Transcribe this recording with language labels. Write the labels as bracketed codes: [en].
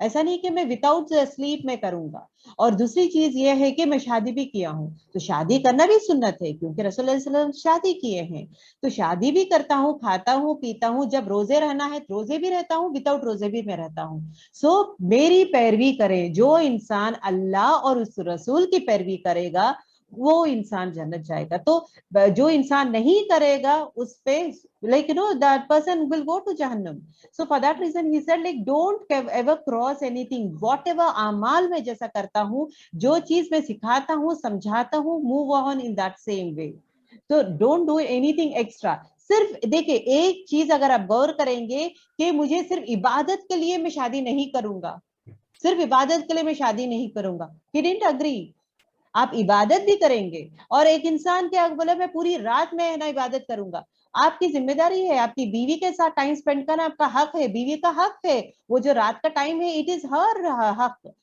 [ur] ایسا نہیں کہ میں وداؤٹ سلیپ میں کروں گا. اور دوسری چیز یہ ہے کہ میں شادی بھی کیا ہوں, تو شادی کرنا بھی سنت ہے کیونکہ رسول اللہ صلی اللہ علیہ وسلم شادی کیے ہیں, تو شادی بھی کرتا ہوں, کھاتا ہوں, پیتا ہوں, جب روزے رہنا ہے روزے بھی رہتا ہوں, وداؤٹ روزے بھی میں رہتا ہوں. سو میری پیروی کریں, جو انسان اللہ اور اس رسول کی پیروی کرے گا وہ انسان جنت جائے گا. تو جو انسان نہیں کرے گا اس پہ [en] like that person will go to Jahannam. So for that reason he said like don't ever cross anything. [ur] Whatever اعمال میں جیسا کرتا ہوں, جو چیز میں سکھاتا ہوں, سمجھاتا ہوں, [en] move on in that same way. So don't do anything extra. [ur] صرف دیکھیں ایک چیز اگر آپ غور کریں گے کہ مجھے صرف عبادت کے لیے میں شادی نہیں کروں گا, صرف عبادت کے لیے میں شادی نہیں کروں گا. [en] He didn't agree. [ur] آپ عبادت بھی کریں گے اور ایک انسان کے بولے میں پوری رات میں نا عبادت کروں گا. آپ کی ذمہ داری ہے, آپ کی بیوی کے ساتھ ٹائم سپینڈ کرنا آپ کا حق ہے, بیوی کا حق ہے, وہ جو رات کا ٹائم ہے [en] It is her حق.